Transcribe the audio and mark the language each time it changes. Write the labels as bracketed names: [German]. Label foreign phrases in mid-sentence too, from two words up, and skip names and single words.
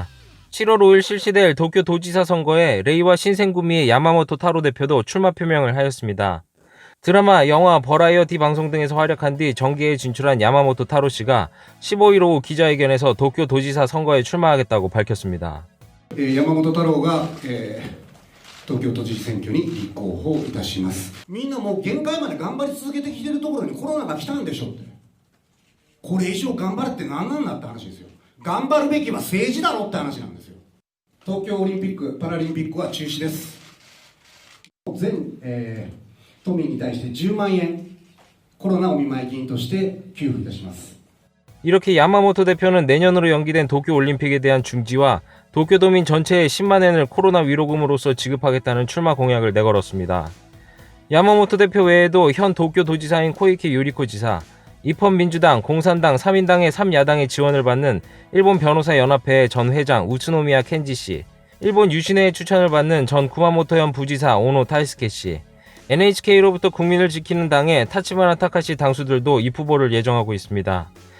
[Korean] 7월 5일 실시될 도쿄 도지사 선거에 레이와 신생구미의 야마모토 타로 대표도 출마 표명을 하였습니다. 드라마, 영화, 버라이어티 방송 등에서 활약한 뒤 정계에 진출한 야마모토 타로 씨가 15일 오후 기자회견에서 도쿄 도지사 선거에 출마하겠다고 밝혔습니다. [Japanese] 山本太郎が、東京都知事選挙に立候補いたします。みんなもう限界まで頑張り続けてきてるところにコロナが来たんでしょって。これ以上頑張れって何なんだって話ですよ。頑張るべきは政治だろって話なんですよ。東京オリンピック・パラリンピックは中止です。全、都民に対して10万円コロナお見舞い金として給付いたします。 [Korean] 이렇게 야마모토 대표는 내년으로 연기된 도쿄올림픽에 대한 중지와 도쿄도민 전체에 10만 엔을 코로나 위로금으로서 지급하겠다는 출마 공약을 내걸었습니다. 야마모토 대표 외에도 현 도쿄도지사인 코이케 요리코 지사, 입헌민주당, 공산당, 3인당의 3야당의 지원을 받는 일본 변호사 연합회의 전 회장 우츠노미야 켄지 씨, 일본 유신회의 추천을 받는 전 구마모토현 부지사 오노 타이스케 씨, NHK로부터 국민을 지키는 당의 타치바나 타카시 당수들도 입후보를 예정하고 있습니다.